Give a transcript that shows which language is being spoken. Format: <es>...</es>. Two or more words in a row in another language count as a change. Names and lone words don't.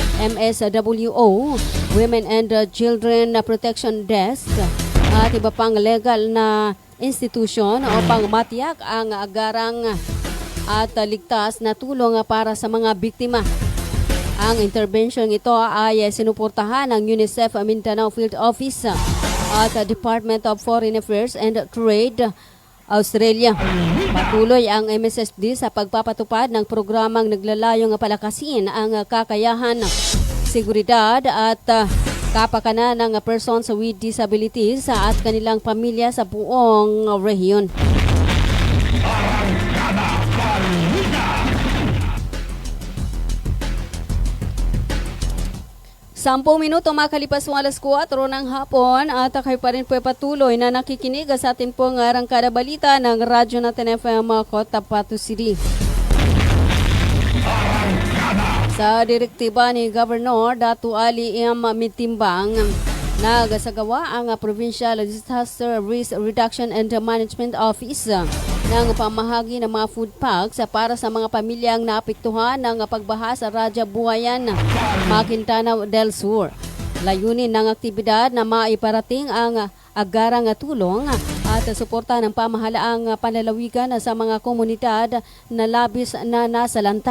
<tl>MSWO, Women and Children Protection Desk at iba pang legal na institusyon upang matiyak ang agarang at ligtas na tulong para sa mga biktima. Ang intervention ito ay sinuportahan ng UNICEF Mindanao Field Office at Department of Foreign Affairs and Trade Australia. Patuloy ang MSSD sa pagpapatupad ng programang naglalayong palakasin ang kakayahan, seguridad at kapakanan ng</tl> <en>persons with disabilities</en> <tl>at kanilang pamilya sa buong rehiyon. Sampung minuto makalipas ng alas 4 ng hapon at kayo pa rin po patuloy na nakikinig sa atin pong arangkada balita ng Radyo natin FM Cotabato City. Sa direktiba ni Governor Datu Ali M. Mitimbang, nagasagawa ang Provincial Disaster Risk Reduction and Management Office ng pamahagi ng mga food packs para sa mga pamilyang naapektuhan ng pagbaha sa Raja Buhayan, Maguindanao del Sur. Layunin ng aktibidad na maiparating ang agarang tulong at suporta ng pamahalaang panlalawigan sa mga komunidad na labis na nasalanta.</tl>